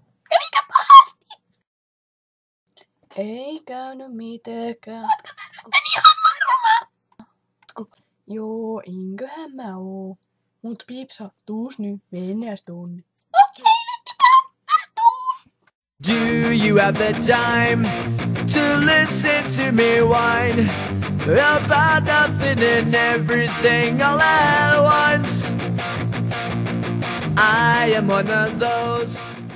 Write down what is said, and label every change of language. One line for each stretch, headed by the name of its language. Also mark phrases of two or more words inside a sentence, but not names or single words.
Finnish: Kävikö pahasti? Ei käynyt mitenkään. Ootko sä nyt ihan varma? Joo, enköhän mä oo. Mut Piipsa, tuus nyt, mennäs tonne. Okei, lehtipää, mä tuun!
English: Do you have the time to listen to me whine about nothing and everything all at once? I am one of those